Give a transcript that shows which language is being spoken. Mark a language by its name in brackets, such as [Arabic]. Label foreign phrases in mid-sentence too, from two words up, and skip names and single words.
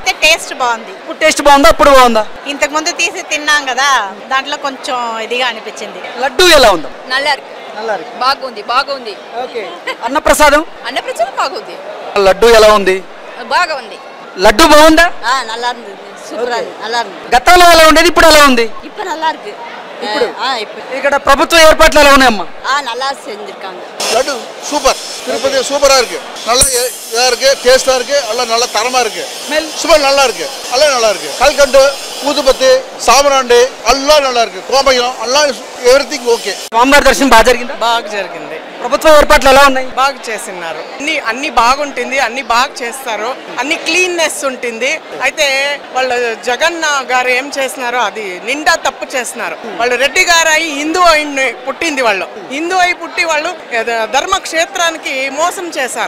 [Telugu] టేస్ట్ బాగుంది. ఇప్పుడు టేస్ట్ బాగుందా, అప్పుడు బాగుందా? ఇంతకు ముందు తీసి తిన్నాం కదా, దాంట్లో కొంచెం ఇదిగా అనిపించింది. లడ్డు ఎలా ఉంది? బాగుంది. ఓకే. అన్నప్రసాదం బాగుంది. లడ్డు ఎలా ఉంది? బాగుంది. లడ్డు బాగుందా? [Tamil] நல்லா இருந்தது. సూపర్. நல்லா இருந்தது. [Telugu] గతంలో ఎలా ఉండేది, ఇప్పుడు ఎలా ఉంది? [Tamil] இப்ப நல்லா இருக்கு. [Telugu] ఇక్కడ ప్రభుత్వ ఏర్పాట్లు ఎలా ఉన్నాయమ్మా? [Tamil] நல்லா செஞ்சிருக்காங்க. லட்டு சூப்பர். திருப்பதி சூப்பரா இருக்கு. நல்லா இதா இருக்கு, டேஸ்டா இருக்கு, எல்லாம் நல்ல தரமா இருக்கு. ஸ்மெல் நல்லா இருக்கு, எல்லாம் நல்லா இருக்கு. கல்கண்டு, ஊதுபத்தி, சாமராண்டி எல்லாம் நல்லா இருக்கு. கோமயம் எல்லாம் [English] everything okay. [Telugu] స్వామివారి దర్శనం బాగా జరిగిందా? బాగా జరిగింది. ప్రభుత్వ ఏర్పాట్లు ఎలా ఉన్నాయి? బాగా చేస్తున్నారు. అన్ని బాగుంటుంది, అన్ని బాగా చేస్తారు, అన్ని క్లీన్నెస్ ఉంటుంది. అయితే వాళ్ళు జగన్ గారు ఏం చేస్తున్నారు, అది నిండా తప్పు చేస్తున్నారు. వాళ్ళు రెడ్డి గారు అయి హిందూ అయి పుట్టింది, పుట్టి వాళ్ళు ధర్మక్షేత్రానికి మోసం చేశారు.